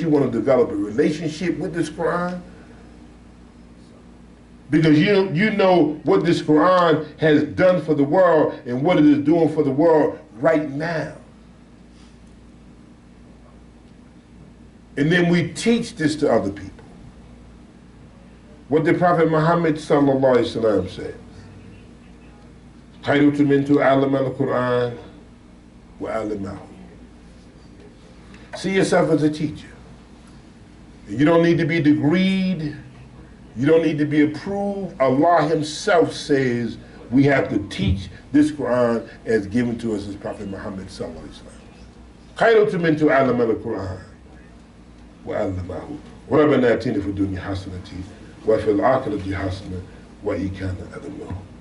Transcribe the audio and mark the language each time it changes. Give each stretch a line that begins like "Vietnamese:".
English: You want to develop a relationship with this Quran because you know what this Quran has done for the world and what it is doing for the world right now. And then we teach this to other people. What did Prophet Muhammad sallallahu alaihi wasallam say?
Arabic: خيركم من تعلم القرآن وعلمه.
English: See yourself as a teacher. You don't need to be degreed. You don't need to be approved. Allah himself says we have to teach this Quran as given to us as Prophet Muhammad sallallahu alaihi wasallam.
Arabic: خيركم من تعلم القرآن وعلمه. ربنا آتنا في الدنيا حسنة وفي الآخرة حسنة وإن كان عذاب.